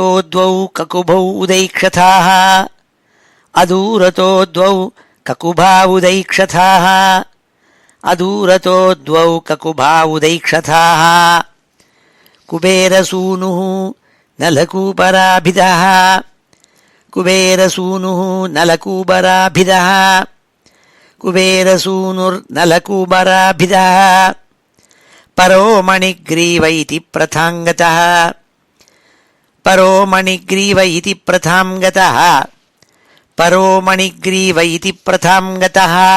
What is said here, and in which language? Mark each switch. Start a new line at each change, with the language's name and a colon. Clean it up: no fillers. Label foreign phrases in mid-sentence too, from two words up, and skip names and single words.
Sanskrit: द्वौ ककुभौ उदैक्षथाः अदूरतो द्वौ ककुभा उदैक्षथाः अदूरतो द्वौ ककुभा उदैक्षथाः कुबेरसूनुः नलकूपराभिदः कुबेरसूनु नलकूबराभिधा कुबेरसूनुर्नलकूबराभिधः परो मणिग्रीव इति प्रथां गतः परो मणिग्रीव इति प्रथां गतः परो मणिग्रीव इति प्रथां गतः